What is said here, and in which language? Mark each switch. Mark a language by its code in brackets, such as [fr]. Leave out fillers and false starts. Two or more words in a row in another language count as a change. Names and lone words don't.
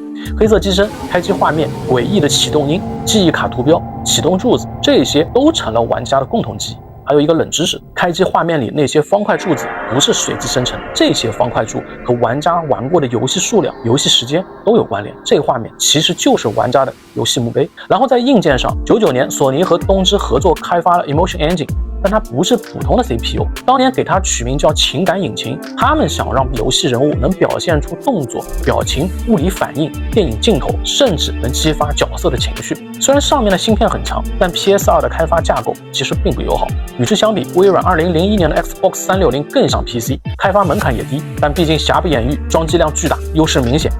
[zh] 黑色機身、開機畫面、詭異的啟動音、記憶卡圖標、啟動柱子，這些都成了玩家的共同記憶。還有一個冷知識，開機畫面裡那些方塊柱子不是隨機生成，這些方塊柱和玩家玩過的遊戲數量、遊戲時間都有關聯。這個畫面其實就是玩家的遊戲墓碑。然後在硬件上，99年索尼和東芝合作開發了 Emotion Engine，但它不是普通的 CPU， 當年給它取名叫情感引擎。他們想讓遊戲人物能表現出動作、表情、物理反應、電影鏡頭，甚至能激發角色的情緒。雖然上面的芯片很強，但 PS2 的開發架構其實並不友好。與之相比，微軟2001年的 Xbox 360更像 PC， 開發門檻也低，但畢竟瑕不掩瑜，裝機量巨大，優勢明顯。